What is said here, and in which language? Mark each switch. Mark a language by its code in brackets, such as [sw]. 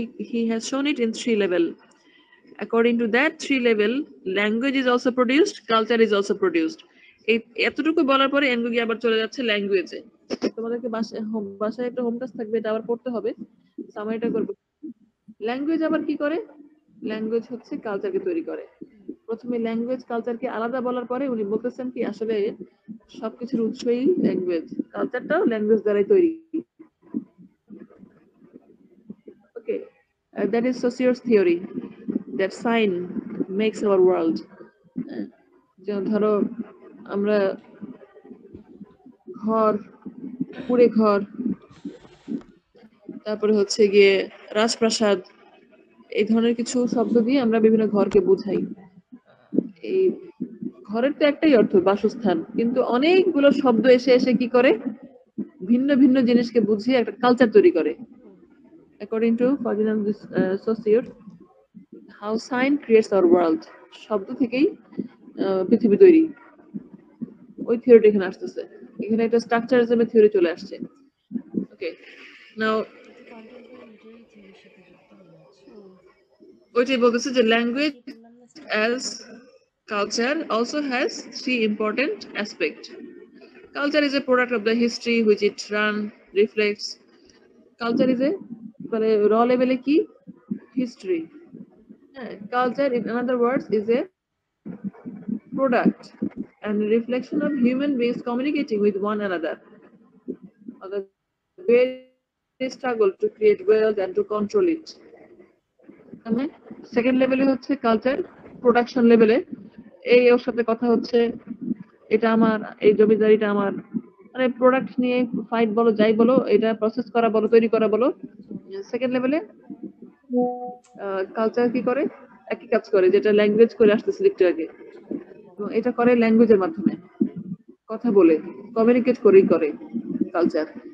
[en] He has shown it in 3 level. According to that 3 level, language is also produced, culture is also produced. [bn] এই এতটুকু বলার পরে Ngugi আবার চলে যাচ্ছে ল্যাঙ্গুয়েজে। তোমাদেরকে বাসায় একটা হোম টাস্ক থাকবে, এটা আবার পড়তে হবে, সামারিটা করবে। ল্যাঙ্গুয়েজ আবার কি করে? ল্যাঙ্গুয়েজ হচ্ছে কালচারকে তৈরি করে। প্রথমে ল্যাঙ্গুয়েজ কালচারকে আলাদা বলার পরে উনি বলতেছেন কি, আসলে সবকিছুর উৎসই ল্যাঙ্গুয়েজ, কালচারটাও ল্যাঙ্গুয়েজ দ্বারাই তৈরি। [en] Okay, that is সোসিওস theory. that sign makes our world. [bn] যেমন ধরো আমরা ঘর, কুড়ে ঘর, তারপরে হচ্ছে গিয়ে রাজপ্রাসাদ, এই ধরনের কিছু শব্দ দিয়ে আমরা বিভিন্ন ঘরকে বোঝাই। এই ঘরের তো একটাই অর্থ বাসস্থান, কিন্তু অনেকগুলো শব্দ এসে এসে কি করে ভিন্ন ভিন্ন জিনিসকে বুঝিয়ে একটা কালচার তৈরি করে। [en] according to Ferdinand saussure, how sign creates our world, [bn] শব্দ থেকেই পৃথিবী তৈরি। ওই থিওরিটা এখানে আসতেছে, এখানে একটা স্ট্রাকচারিজমের থিওরি চলে আসছে। [en] okay, now [bn] কন্টেম্পোরারি লিটারি থিওরির সাথে যুক্ত হয়ে আছে। ওইটাই বলতেছে যে ল্যাঙ্গুয়েজ কি বললাম না [en] as culture also has three important aspects. Culture is a product of the history which it reflects. Culture is a মানে raw level এ কি history. Culture in another words is a product and a reflection of human beings communicating with one another, or the very struggle to create wealth and to control it. [bn] Second লেভেলে হচ্ছে culture production লেভেলে, এই ওর সাথে কথা হচ্ছে, এটা আমার, এই জমিদারিটা আমার, মানে প্রোডাক্ট নিয়ে ফাইট বলো যাই বলো, এটা প্রসেস করা বলো, তৈরি করা বলো। সেকেন্ড লেভেলে কালচার কি করে, একই কাজ করে যেটা ল্যাঙ্গুয়েজ করে আসতেছে একটু আগে, এবং এটা করে ল্যাঙ্গুয়েজের মাধ্যমে, কথা বলে কমিউনিকেট করেই করে কালচার।